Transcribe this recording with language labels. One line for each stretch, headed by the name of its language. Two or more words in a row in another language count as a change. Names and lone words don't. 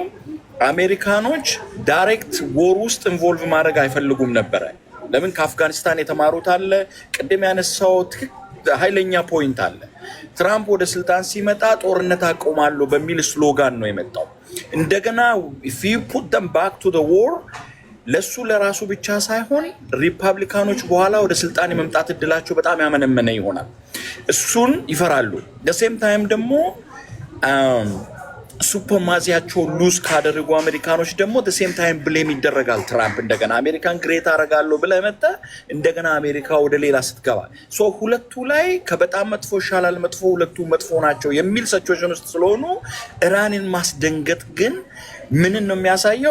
Amharic: አሜሪካኖች
English: direct war
Amharic: ውስጥ ኢንቮልቭ ማድረግ አይፈልጉም ነበረ። ለምን? ከአፍጋኒስታን የተማሩት አለ። ቅድም ያነሳው ኃይለኛ ፖይንት አለ። ትራምፕ ወደ ስልጣን ሲመጣ ጦርነት አቆማለሁ በሚል ስሎጋን ነው የመጣው። እንደገና
English: if you put them back to the war
Amharic: ለሱ ለራሱ ብቻ ሳይሆን ሪፐብሊካኖች በኋላ ወደ ስልጣን የመምጣት እድላቸው በጣም ያመነመነ ይሆናል። እሱን ይፈራሉ።
English: the same time
Amharic: ደግሞ ሱፐርማሲያቸው ሉዝ ካደረጉ አሜሪካኖች ደግሞ
English: same time
Amharic: ብሌም ይደረጋል። ትራምፕ እንደገና አሜሪካን ግሬት አደርጋለሁ ብለህ መጥተህ እንደገና አሜሪካ ወደ ሌላ ስትገባ ሁለቱ ላይ ከበጣም መጥፎ ይሻላል፣ መጥፎ ሁለቱ መጥፎ ናቸው የሚል ሲቹዌሽን ውስጥ ስለሆኑ ኢራንን ማስደንገጥ ግን ምንን ነው የሚያሳየው?